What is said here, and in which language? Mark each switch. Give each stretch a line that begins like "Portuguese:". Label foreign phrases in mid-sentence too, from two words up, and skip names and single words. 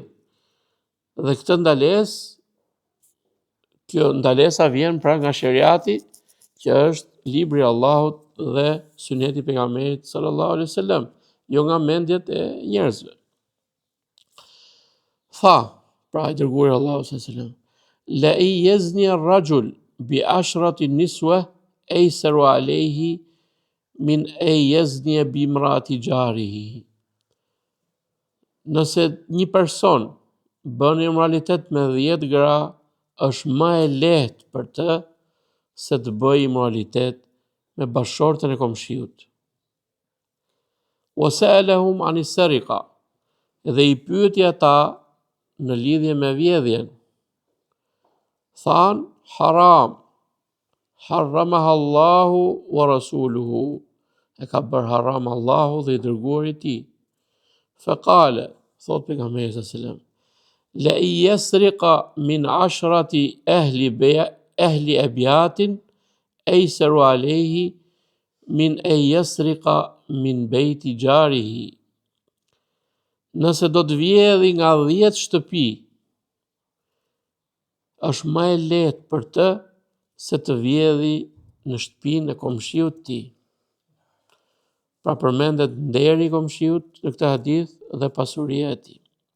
Albanian: Dhe këtë ndalesë, kjo ndalesa vjen pra nga sheriati, që është libri i Allahut dhe suneti i pejgamberit
Arabic: صلى الله عليه وسلم,
Albanian: jo nga mendjet e njerëzve. Tha, pra i dërguari
Arabic: Allahu صلى الله عليه وسلم، لأن يزني الرجل بعشر نسوة أيسر عليه من أن يزني بامرأة جاره.
Albanian: Nëse një person bën imoralitet me 10 gra, është më e lehtë për të se të bëjë imoralitet me bashortën e komshiut.
Arabic: وسألهم عن السرقة,
Albanian: dhe i pyeti ata në lidhje me vjedhjen. than
Arabic: حرام، حرمها الله ورسوله,
Albanian: e ka bërë haram Allahu dhe i dërguari i tij.
Arabic: فقال,
Albanian: thot pejgamberi
Arabic: صلى الله عليه وسلم، لأن يسرق من عشرة أهل أبيات أيسر عليه من أن يسرق من بيت جاره.
Albanian: Nëse do të vjedhi nga 10 shtëpi, është më e lehtë për të se të vjedhi në shtëpinë e komshiut të tij. Pra përmendet nderi i komshiut në këtë hadith dhe pasuria e tij.